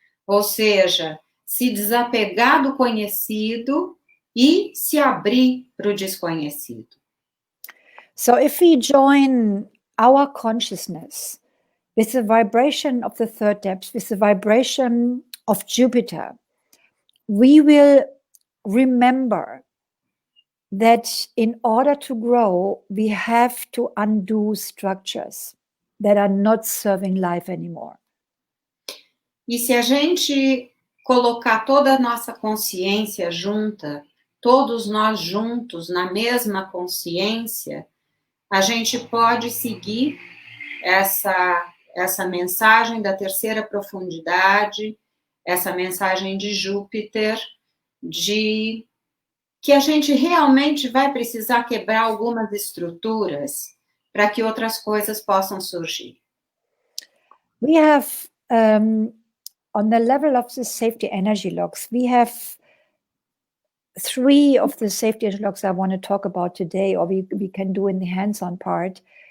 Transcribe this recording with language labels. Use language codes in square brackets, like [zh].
[pt] Ou seja, se desapegar do conhecido e se abrir para o desconhecido. [en] So if we join our consciousness with the vibration of the third depth, with the vibration of Jupiter, we will remember that in order to grow, we have to undo structures that are not serving life anymore. [pt] E se a gente colocar toda a nossa consciência junta, todos nós juntos na mesma consciência, a gente pode seguir essa mensagem da terceira profundidade, essa mensagem de Júpiter, de que a gente realmente vai precisar quebrar algumas estruturas para que outras coisas possam surgir. [en] We have, on the level of the safety energy locks, we have 3 of the safety energy locks I want to talk about today, or we can do in the hands-on part.